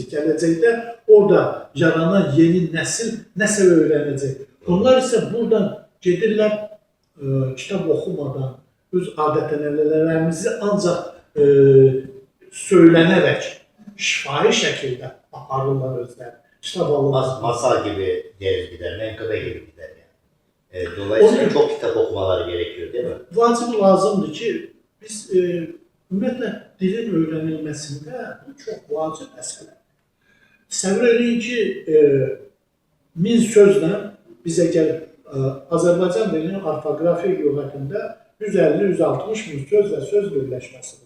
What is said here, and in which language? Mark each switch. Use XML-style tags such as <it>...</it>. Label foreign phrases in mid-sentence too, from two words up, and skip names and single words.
<az>Gələcəkdə orada yaranan yeni nəsil nəsə öyrənəcək. Onlar isə buradan gedirlər, kitab oxumadan, öz adət-ənənələrimizi ancaq söylənərək, şifahi şəkildə aparırlar özləri. Kitab alırlar.</az> <tr>Masal gibi gelir gider, menkıbe gibi gider yani. Dolayısıyla çok kitap okumaları gerekiyor değil mi?</tr> <az>Vacib lazımdır ki, biz ümumiyyətlə dilin öyrənilməsində bu çox vacib məsələdir. Təsəvvür edin ki, 1000 sözlə bizə gəlir. Azərbaycan dilinin orfoqrafiya lüğətində 150-160 min söz və söz birləşməsi var.</az>